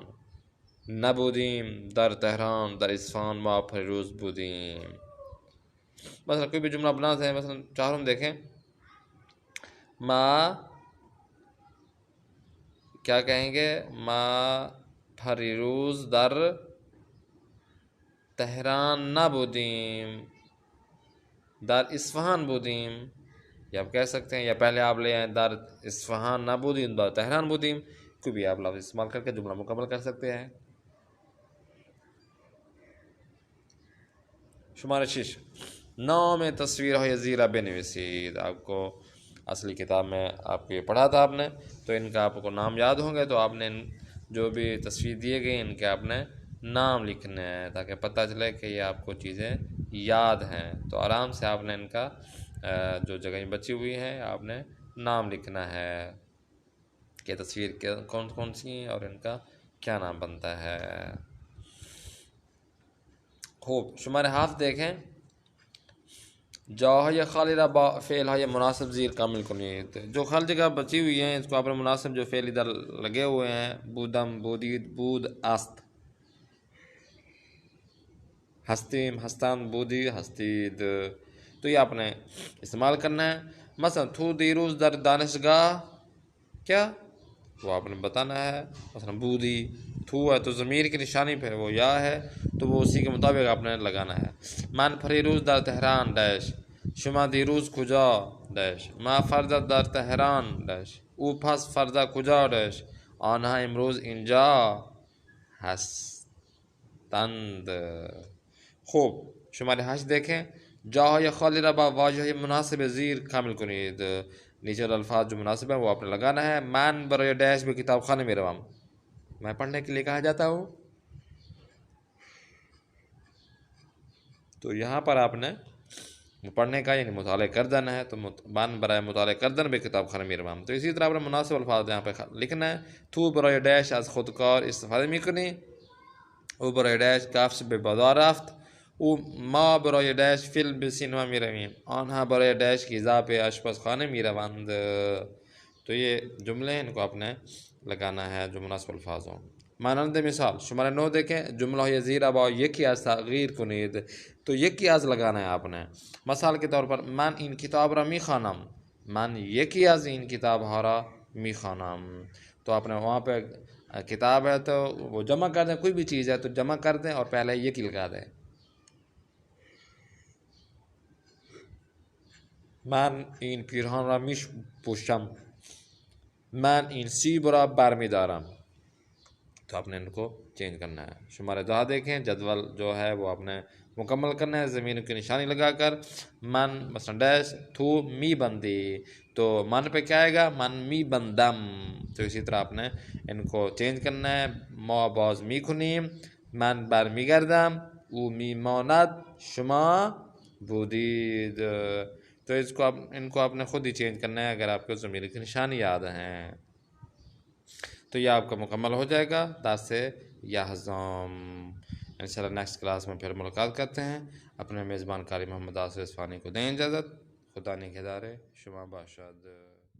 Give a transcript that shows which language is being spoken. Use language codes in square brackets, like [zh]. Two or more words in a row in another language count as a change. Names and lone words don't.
[fa] نبودیم در تهران، در اصفهان ما پریروز بودیم۔ [ur] مثلا کوئی بھی جملہ بناتے ہیں، مثلا چہارم دیکھیں، ما کیا کہیں گے، [fa] ما پریروز در تهران نبودیم، در اصفهان بودیم، [ur] یا آپ کہہ سکتے ہیں، یا پہلے آپ لے آئیں [fa] در اصفهان نبودیم در تهران بودیم، [ur] کوئی بھی آپ لفظ استعمال کر کے جملہ مکمل کر سکتے ہیں۔ [fa] شمارہ 6، نام تصویرهای زیرا بنویسید۔ [ur] آپ کو اصلی کتاب میں آپ کو یہ پڑھا تھا آپ نے، تو ان کا آپ کو نام یاد ہوں گے، تو آپ نے جو بھی تصویر دیے گئے ان کے آپ نے نام لکھنے ہیں تاکہ پتہ چلے کہ یہ آپ کو چیزیں یاد ہیں۔ تو آرام سے آپ نے ان کا جو جگہیں بچی ہوئی ہیں آپ نے نام لکھنا ہے کہ تصویر کون کون سی ہیں اور ان کا کیا نام بنتا ہے۔ خوب، شمارہ 7 دیکھیں، [fa] جاهای خالی را با فعلهای مناسب زیر کامل کنید۔ [ur] جو خالی جگہ بچی ہوئی ہیں اس کو آپ نے مناسب جو فعل ادھر لگے ہوئے ہیں، [fa] بودم، بودید، بود، است، ہستیم ہستان بودی ہستید، [ur] تو یہ آپ نے استعمال کرنا ہے۔ مثلا [fa] تو دیروز در دانشگاہ، [ur] کیا وہ آپ نے بتانا ہے۔ مثلا بودی تو ہے تو ضمیر کی نشانی پھر وہ یا ہے، تو وہ اسی کے مطابق آپ نے لگانا ہے۔ [fa] من فریروز در تہران ڈیش، شما دیروز کجا ڈیش، ما فردا در تهران ڈیش، او پس فردا کجا ڈیش، آنها امروز اینجا هستند۔ خوب، شماره 8 دیکھیں، جاهای خالی را با واژه مناسب زیر کامل کنید۔ [ur] نیچے الفاظ جو مناسب ہیں وہ آپ نے لگانا ہے۔ [fa] من برای ڈیش به کتاب خانه می روم، [ur] میں پڑھنے کے لیے کہاں جاتا ہوں، تو یہاں پر آپ نے پڑھنے کا یعنی [fa] مطالعہ کردن [ur] ہے، تو [fa] من برای مطالعہ کردن به کتاب خانه می روم، [ur] تو اسی طرح آپ نے مناسب الفاظ یہاں پہ لکھنا ہے۔ [fa] تو برای ڈیش از خودکار استفاده می کنی، او برای ڈیش کفش به بازار رفت، او ما برای ڈیش فیلم به سینما می رویم، آنها برای ڈیش غذا به آشپزخانه می روند۔ [ur] تو یہ جملے ہیں، ان کو آپ نے لگانا ہے جو مناسب الفاظ ہوں۔ [fa] مانند مثال شماره 9 دیکھیں، جمله های زیر با یکی از تغییر کنید، تو یکی از [ur] لگانا ہے آپ نے۔ مثال کے طور پر [fa] من این کتاب را می خوانم، من یکی از این کتاب ها را می خوانم، [ur] تو آپ نے وہاں پہ کتاب ہے تو وہ جمع کر دیں، کوئی بھی چیز ہے تو جمع کر دیں اور پہلے یکی لگا دیں۔ [fa] من این پیرهن را می پوشم، من این سیب را برمی دارم، [ur] تو آپ نے ان کو چینج کرنا ہے۔ شمارے 10 دیکھیں، جدول جو ہے وہ آپ نے مکمل کرنا ہے زمین کی نشانی لگا کر۔ [fa] من مثلا ڈیش تو می بندی، [ur] تو من پہ کیا آئے گا، [fa] من می بندم، [ur] تو اسی طرح آپ نے ان کو چینج کرنا ہے۔ [fa] ما باز می کنیم، من بر می گردم، او می ماند، شما بودید، [ur] تو ان کو آپ نے خود ہی چینج کرنا ہے اگر آپ کو ضمیر کی نشانی یاد ہیں، تو یہ آپ کا مکمل ہو جائے گا دس سے یحزم۔ انشاءاللہ نیکسٹ کلاس میں پھر ملاقات کرتے ہیں۔ اپنے میزبان قاری محمد آصف اصفہانی کو دیں اجازت، [fa] خدا نگہدار شما باشد۔